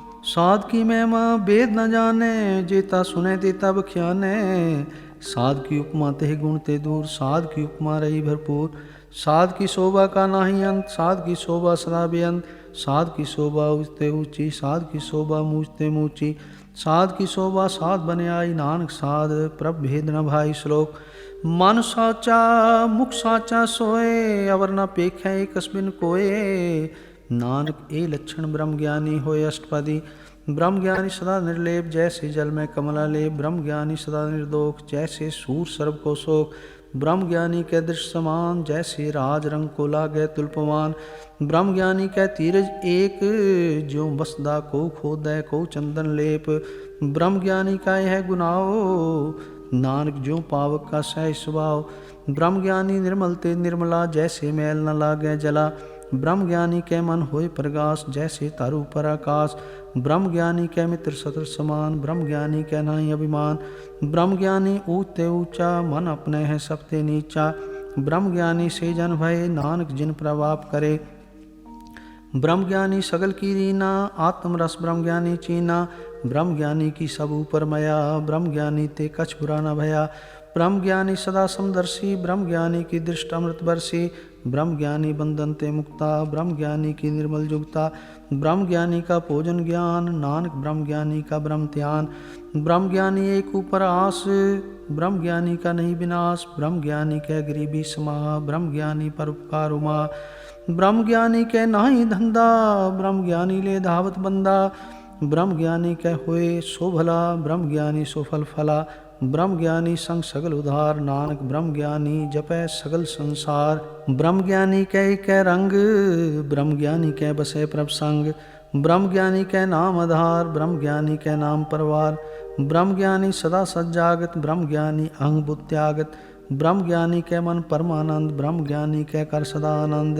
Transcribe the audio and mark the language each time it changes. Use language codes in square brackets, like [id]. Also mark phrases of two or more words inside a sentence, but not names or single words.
[bra] साध की महिमा वेद न जाने, जेता सुने तेता बख्याने। साध की उपमा तेह गुण ते दूर, साध की उपमा रही भरपूर। साध की शोभा का नाही अंत, साध की शोभा सदा बेअंत। साध की शोभा ऊंचते ऊंची, साध की शोभा मूचते मूची। साध की शोभा साध बने आई, नानक साध प्रभ भेद न भाई। श्लोक। मन साचा मुख साचा सोए, अवर न पेखै कस्बिन कोए। नानक ए लक्षण ब्रह्म ज्ञानी होए अष्टपदी। ब्रह्म ज्ञानी सदा निर्लेप, जैसे जल में कमला लेप। ब्रह्म ज्ञानी सदा निर्दोष, जैसे सूर सर्व को शोक। ब्रह्म ज्ञानी के दृश्य समान, जैसे राज रंग को लागे तुल्पमान। ब्रह्म ज्ञानी कै तीरज एक, ज्यों बसदा को खोदै को चंदन लेप। ब्रह्म ज्ञानी का यह गुनाओ, नानक ज्यों पावक का सह स्वभाव। ब्रह्म ज्ञानी निर्मल ते निर्मला, जैसे मैल न लागे जला। ब्रह्म ज्ञानी के मन होए प्रगास, जैसे तारू पर आकाश। ब्रह्म ज्ञानी के मित्र शत्रु समान, ब्रह्म ज्ञानी के नहीं अभिमान। ब्रह्म ज्ञानी ऊंचे ऊंचा, मन अपने है सबते नीचा। ब्रह्म ज्ञानी से जन भय, नानक जिन प्रभाव करे। ब्रह्म ज्ञानी सगल की रीना, आत्म रस ब्रह्म ज्ञानी चीना। ब्रह्म ज्ञानी की सब ऊपर मया, ब्रह्म ज्ञानी ते कछ बुरा न भया। ब्रह्म ज्ञानी सदा समदर्शी, ब्रह्म ज्ञानी की दृष्ट अमृत बरसी। ब्रह्म ज्ञानी बंधन ते मुक्ता, ब्रह्म ज्ञानी की निर्मल जुगता। ब्रह्म ज्ञानी का भोजन ज्ञान, नानक ब्रह्म ज्ञानी का ब्रह्म ध्यान। ब्रह्म ज्ञानी एक ऊपर आस, ब्रह्म ज्ञानी का नहीं विनाश। ब्रह्म ज्ञानी के गरीबी समा, ब्रह्म ज्ञानी पर उपकार उमा। ब्रह्म ज्ञानी के नाही धंधा, ब्रह्म ज्ञानी ले धावत बंदा। ब्रह्म ज्ञानी के होए सो भला, ब्रह्म ज्ञानी सो फल फला। ब्रह्म ज्ञानी संग सगल उधार, नानक ब्रह्म ज्ञानी जपै सगल संसार। ब्रह्म ज्ञानी कै रंग, ब्रह्म ज्ञानी कै बसे प्रभ संग। ब्रह्म ज्ञानी कै नाम आधार, ब्रह्म ज्ञानी कै नाम परवार। ब्रह्म ज्ञानी सदा सज्जागत, ब्रह्म ज्ञानी अहंग बुद्ध त्यागत। ब्रह्म ज्ञानी कै मन परमानंद, ब्रह्म ज्ञानी कै कर सदा आनंद।